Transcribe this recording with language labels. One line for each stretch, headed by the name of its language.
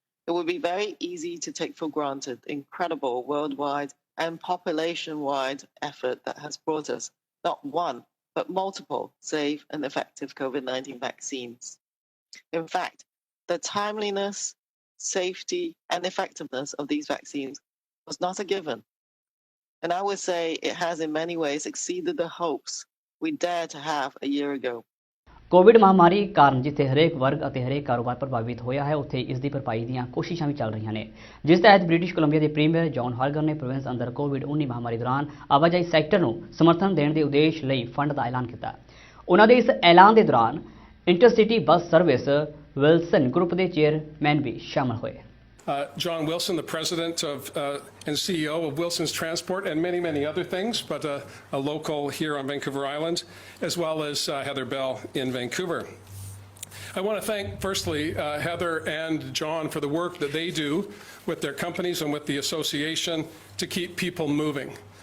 English: It would be very easy to take for granted the incredible worldwide and population-wide effort that has brought us not one, but multiple safe and effective COVID-19 vaccines. In fact, the timeliness, safety, and effectiveness of these vaccines was not a given. And I would say it has in many ways exceeded the hopes we dared to have a year ago.
Punjabi: Covid ਮਹਾਮਾਰੀ ਕਾਰਨ ਜਿੱਥੇ ਹਰੇਕ ਵਰਗ ਅਤੇ ਹਰੇਕ ਕਾਰੋਬਾਰ ਪ੍ਰਭਾਵਿਤ ਹੋਇਆ ਹੈ ਉੱਥੇ ਇਸ ਦੀ ਭਰਪਾਈ ਦੀਆਂ ਕੋਸ਼ਿਸ਼ਾਂ ਵੀ ਚੱਲ ਰਹੀਆਂ ਨੇ, ਜਿਸ ਤਹਿਤ ਬ੍ਰਿਟਿਸ਼ ਕੋਲੰਬੀਆ ਦੇ ਪ੍ਰੀਮੀਅਰ ਜੌਨ ਹਾਲਗਰ ਨੇ ਪ੍ਰੋਵਿੰਸ ਅੰਦਰ ਕੋਵਿਡ-19 ਮਹਾਮਾਰੀ ਦੌਰਾਨ ਆਵਾਜਾਈ ਸੈਕਟਰ ਨੂੰ ਸਮਰਥਨ ਦੇਣ ਦੇ ਉਦੇਸ਼ ਲਈ ਫੰਡ ਦਾ ਐਲਾਨ ਕੀਤਾ। ਉਹਨਾਂ ਦੇ ਇਸ ਐਲਾਨ ਦੇ ਦੌਰਾਨ intercity bus service Wilson group ਦੇ ਚੇਅਰਮੈਨ ਵੀ ਸ਼ਾਮਲ ਹੋਏ।
English: John Wilson, the president of and CEO of Wilson's Transport and many, many other things, but a local here on Vancouver Island, as well as Heather Bell in Vancouver. I want to thank, firstly, Heather and John for the work that they do with their companies and with the association to keep people moving.